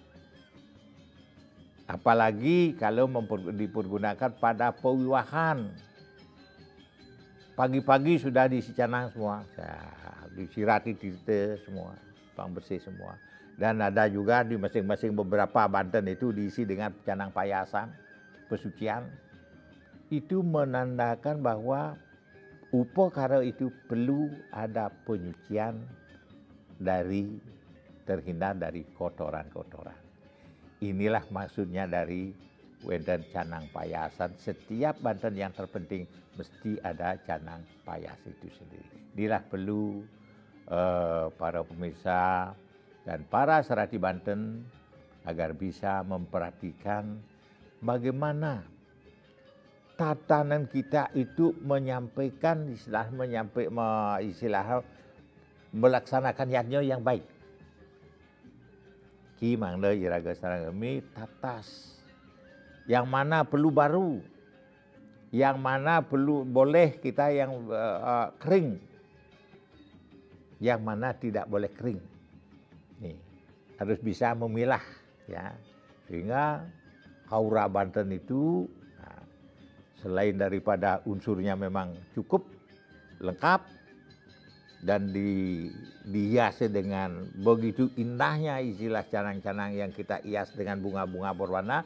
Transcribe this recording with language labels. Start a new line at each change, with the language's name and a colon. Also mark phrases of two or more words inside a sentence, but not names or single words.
Indonesian: Apalagi kalau dipergunakan pada pewiwahan. Pagi-pagi sudah diisi canang semua, disirati tite semua, bersih semua. Dan ada juga di masing-masing beberapa Banten itu diisi dengan canang payasan, pesucian. Itu menandakan bahwa upakara itu perlu ada penyucian dari terhindar dari kotoran-kotoran. Inilah maksudnya dari wenten canang payasan. Setiap Banten yang terpenting mesti ada canang payas itu sendiri. Inilah perlu para pemirsa dan para Serati Banten agar bisa memperhatikan bagaimana tatanan kita itu menyampaikan melaksanakan yadnya yang baik.
Balinese: Ki mangda iraga sarangami tatas.
Indonesian: Yang mana perlu baru, yang mana perlu boleh kita yang kering, yang mana tidak boleh kering. Nih, harus bisa memilah ya. Sehingga aura Banten itu selain daripada unsurnya memang cukup lengkap dan dihiasi dengan begitu indahnya istilah canang-canang yang kita hias dengan bunga-bunga berwarna.